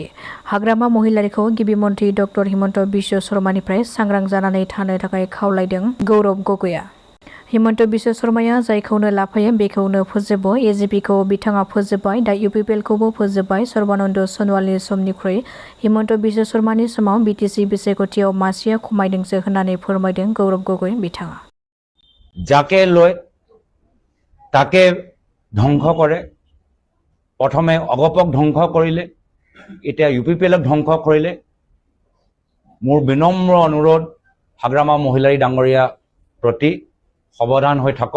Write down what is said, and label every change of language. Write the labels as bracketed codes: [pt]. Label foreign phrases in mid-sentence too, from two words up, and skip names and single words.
[brx] हाग्रामा महिलारीखौ गिबि मन्थ्रि डक्टर हिमन्त बिश्व शर्मानिफ्राय सांग्रां जानानै थानो थाखाय खावलायदों गौरब गगैआ। हिमन्त बिश्व शर्माया जायखौनो लाफायो बेखौनो फोजोबो। AGPखौ बिथाङा फोजोबबाय, दा UPPLखौबो फोजोबबाय। सर्बानन्द सन'वालनि समनिख्रुइ हिमन्त बिश्व शर्मानि समाव BTC बिसायख'थियाव मासिया खमायदोंसो होननानै फोरमायदों गौरब गगै बिथाङा। [as] যাকে লয় তাকে ধ্বংস কৰে। প্ৰথমে অগপক ধ্বংস কৰিলে, এতিয়া UPPLক ধ্বংস কৰিলে। মোৰ বিনম্ৰ অনুৰোধ হাগ্ৰামা মহিলাৰী ডাঙৰীয়া প্ৰতি সাৱধান হৈ থাকক।